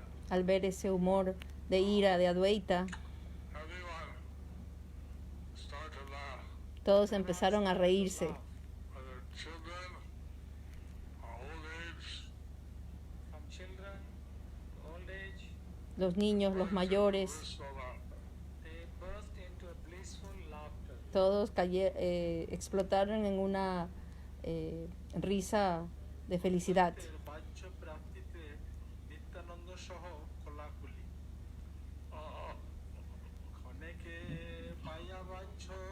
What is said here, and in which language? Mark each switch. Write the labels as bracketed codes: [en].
[es] al ver ese humor de ira de Adwaita, [en] everyone started to laugh. [es] todos empezaron a reírse. [en] Whether children or old age, From children to old age, [es] Los niños, los mayores, [en] blissful laughter. they burst into a blissful laughter. [es] todos explotaron en una risa de felicidad. [bn] বাহ্য প্রাপ্তিতে নিত্যানন্দ সহ কোলাকুলি ক্ষণেকে পাইয়া বাহ্য